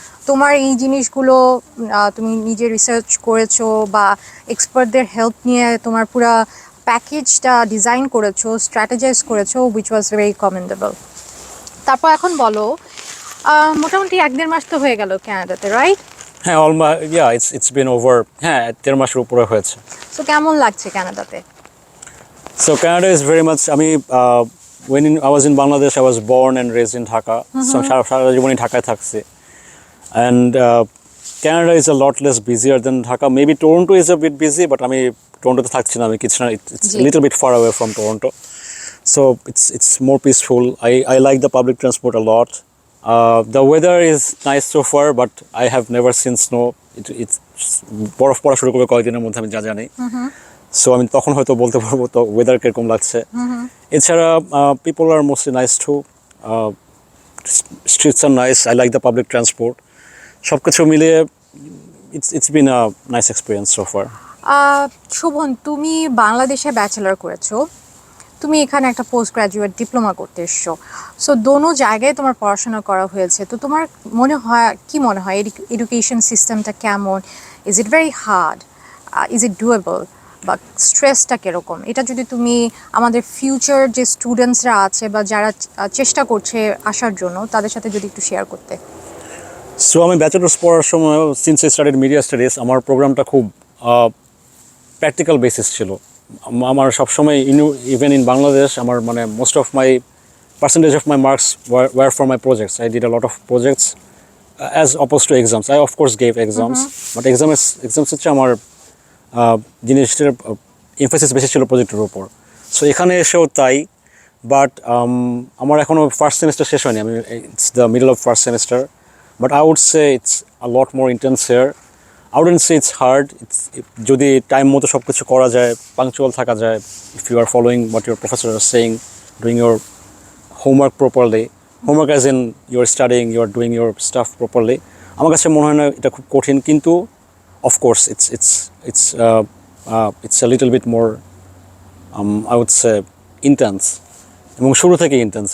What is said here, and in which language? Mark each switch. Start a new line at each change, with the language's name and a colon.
Bangla: তোমার এই জিনিসগুলো তুমি নিজে রিসার্চ করেছো বা এক্সপার্টদের হেল্প নিয়ে তোমার পুরা প্যাকেজটা ডিজাইন করেছো, স্ট্র্যাটেজাইজ করেছো,
English: Which was very commendable.
Bangla: তারপর এখন বলো, মোটামুটি 1-1.5 মাস তো হয়ে গেল কানাডাতে, রাইট? হ্যাঁ,
English: it's been over
Bangla: 1.5 মাসের উপরে হয়েছে। সো কেমন লাগছে কানাডাতে?
English: So Canada is very much, when I was in Bangladesh, I was born and raised in Dhaka. So
Bangla: সারা জীবনই ঢাকায় থাকছি,
English: and Canada is a lot less busier than Dhaka. Maybe Toronto is a bit busy, but
Bangla: আমি টরন্টোতে থাকছি না, আমি কিছু না,
English: it's a little bit far away from Toronto. So it's more peaceful. I like the public transport a lot. The weather is nice so far, but I have never seen snow.
Bangla: It's বরফ পড়া শুরু করবে কয়েকদিনের মধ্যে, আমি যা জানি। So আমি তখন হয়তো বলতে পারবো তো ওয়েদার কিরকম লাগছে।
English: এছাড়া পিপল আর mostly nice too, streets আর nice, I like the public transport.
Bangla: সব কিছু মিলিয়ে
English: it's been a nice experience so far.
Bangla: Sovan, তুমি বাংলাদেশে ব্যাচেলর করেছো, তুমি এখানে একটা পোস্ট গ্রাজুয়েট ডিপ্লোমা করতে এসছো, সো দোনো জায়গায় তোমার পড়াশোনা করা হয়েছে। তো তোমার কি মনে হয় এডুকেশন সিস্টেমটা কেমন?
English: is it very hard, is it doable,
Bangla: বা স্ট্রেসটা কীরকম? এটা যদি তুমি আমাদের ফিউচার যে স্টুডেন্টসরা আছে বা যারা চেষ্টা করছে আসার জন্য, তাদের সাথে যদি একটু শেয়ার করতে। সো আমি ব্যাচেলার্স পড়ার সময়,
English: since I studied media studies,
Bangla: আমার প্রোগ্রামটা খুব প্র্যাকটিক্যাল বেসিস ছিল।
English: আমার সবসময় even in Bangladesh আমার মানে most of my percentage of my marks were for my projects. I did a lot of projects as oppose to exams. I of course gave exams, but exams
Bangla: হচ্ছে আমার জিনিসটার emphasis বেশি ছিল প্রজেক্টের উপর। সো এখানে এসেও তাই, বাট আমার এখনও ফার্স্ট সেমিস্টার শেষ হয়নি, আমি
English: It's the middle of first semester, but I would say it's a lot more intense here. I wouldn't say it's hard.
Bangla: যদি টাইম মতো সব কিছু করা যায়, পাংচুয়াল থাকা যায়,
English: if you are following what your professor is saying, doing your homework properly, homework as in you are studying, you are doing your stuff properly,
Bangla: আমার কাছে মনে হয় না এটা খুব কঠিন।
English: কিন্তু of course it's a little bit more I would say intense,
Bangla: এবং শুরু থেকেই ইন্টেন্স।